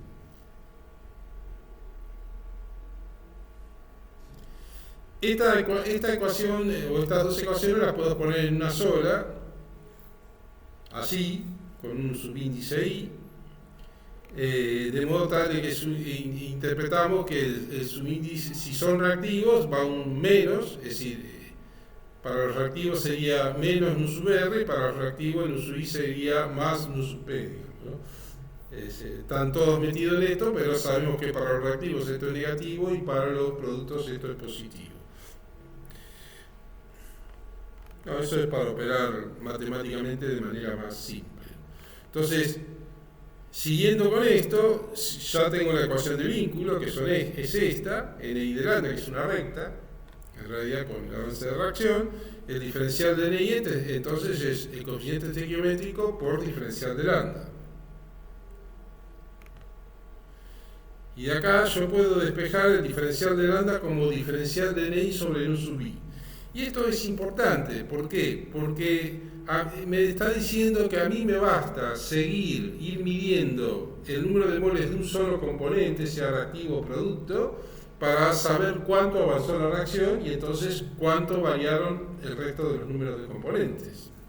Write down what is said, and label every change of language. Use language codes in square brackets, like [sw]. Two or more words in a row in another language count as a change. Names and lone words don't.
[es] Esta ecuación o estas dos ecuaciones las puedo poner en una sola, así, con un subíndice I, de modo tal de que interpretamos que el subíndice, si son reactivos, va un menos, es decir, para los reactivos sería menos nu sub R, para los reactivos el nu sub I sería más nu sub P, ¿no? Están todos metidos en esto, pero sabemos que para los reactivos esto es negativo y para los productos esto es positivo. No, eso es para operar matemáticamente de manera más simple. Entonces, siguiendo con esto, ya tengo la ecuación de vínculo, que es esta, NI de lambda, que es una recta, en realidad con el avance de reacción. El diferencial de NI entonces es el coeficiente estequiométrico por diferencial de lambda. Y de acá yo puedo despejar el diferencial de lambda como diferencial de NI sobre nu sub I. Y esto es importante, ¿por qué? Porque me está diciendo que a mí me basta ir midiendo el número de moles de un solo componente, sea reactivo o producto, para saber cuánto avanzó la reacción y entonces cuánto variaron el resto de los números de componentes.